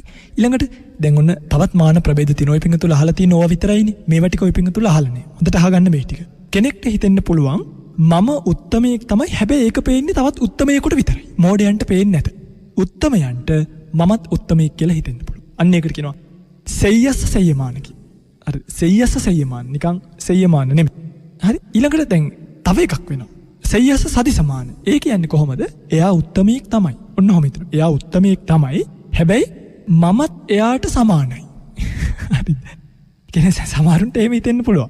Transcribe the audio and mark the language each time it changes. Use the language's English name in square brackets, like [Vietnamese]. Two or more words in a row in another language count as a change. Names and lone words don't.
[Sinhala] ඊළඟට දැන් ඔන්න තවත් මාන ප්‍රභේද තියෙනවා. ඔය පිංගුතුල අහලා තියෙන ඕවා විතරයිනේ. මේවා ටික ඔය පිංගුතුල අහලා නෑ. හොඳට අහගන්න මේ ටික. කෙනෙක්ට හිතෙන්න පුළුවන් මම උත්තමයෙක් තමයි. හැබැයි ඒක පේන්නේ තවත් උත්තමයෙකුට විතරයි. මෝඩයන්ට පේන්නේ නැත. උත්තමයන්ට මමත් උත්තමයෙක් කියලා හිතෙන්න පුළුවන්. අන්න ඒකට කියනවා [Pali] සෙය්‍යස්ස සෙය්‍යමාන [Sinhala] කියලා. හරි. [Pali] සෙය්‍යස්ස සෙය්‍යමාන [Sinhala] නිකන් සෙය්‍යමාන නෙමෙයි. හරි. ඊළඟට දැන් තව එකක් වෙනවා. [Pali] සෙය්‍යස්ස සදි සමාන. [Sinhala] ඒ කියන්නේ කොහොමද? එයා උත්තමයෙක් තමයි. ඔන්න ඔහොම හිතනවා. එයා උත්තමයෙක් තමයි. හැබැයි මමත් එයාට සමානයි. හරිද? කියන්නේ සමහරුන්ට එහෙම හිතෙන්න පුළුවන්.